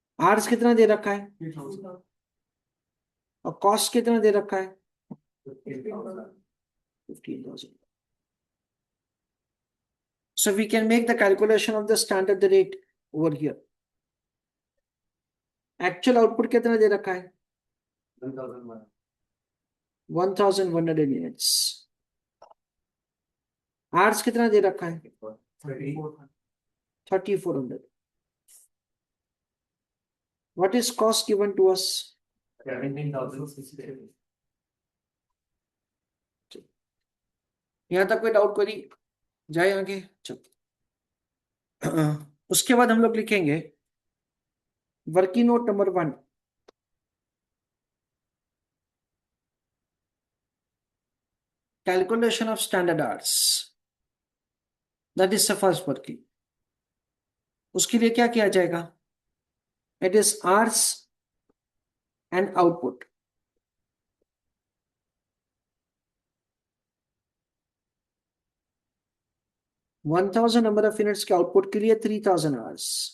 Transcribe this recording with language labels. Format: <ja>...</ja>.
<hi>Hours कितना दे रखा है और कॉस्ट कितना दे रखा है, 15,000.</hi> <en>So we can make the calculation of the standard rate over here. Actual output</en> <hi>कितना दे रखा है, 1100 units. Hours कितना दे रखा है, 3400.</hi> <en>What is cost given to us, 17,000.</en> <hi>यहाँ तक कोई डाउट करी जाए आगे. चलो उसके बाद हम लोग लिखेंगे working note number 1.</hi> <en>Calculation of standard hours, that is the first working.</en> <hi>उसके लिए क्या किया जाएगा,</hi> <en>it is hours and output.</en> <hi>One 1000 number of units के आउटपुट के लिए 3000 आवर्स.</hi>